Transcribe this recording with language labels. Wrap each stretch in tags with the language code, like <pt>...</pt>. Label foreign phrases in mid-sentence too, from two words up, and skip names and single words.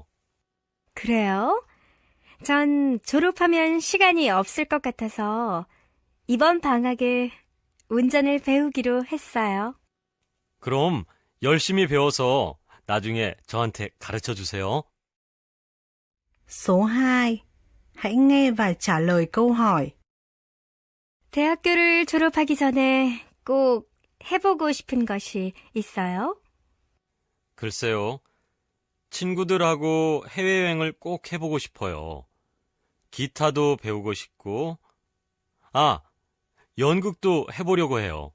<ko>그래요? 전 졸업하면 시간이 없을 것 같아서 이번 방학에 운전을 배우기로 했어요. 그럼 열심히 배워서 나중에 저한테 가르쳐 주세요.</ko> <vi>Số 2. Hãy nghe và trả lời câu hỏi.</vi> <ko>대학교를 졸업하기 전에 꼭 해보고 싶은 것이 있어요? 글쎄요. 친구들하고 해외여행을 꼭 해보고 싶어요. 기타도 배우고 싶고, 연극도 해보려고 해요.</ko>